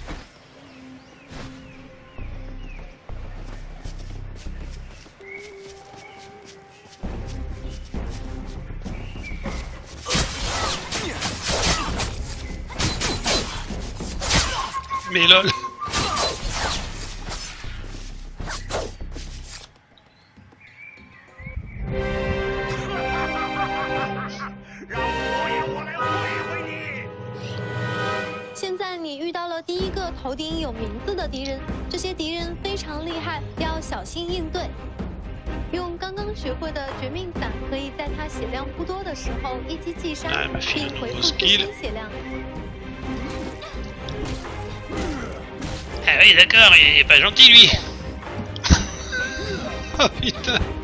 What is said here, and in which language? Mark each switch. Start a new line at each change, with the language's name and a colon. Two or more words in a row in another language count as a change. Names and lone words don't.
French: Mais lol.
Chinese: 现在你遇到了第一个头顶有名字的敌人，这些敌人非常厉害，要小心应对。用刚刚学会的绝命伞，可以在他血量不多的时候一击即杀，并回复自身血量。
French: Ah oui, d'accord, il est pas gentil lui. Oh putain.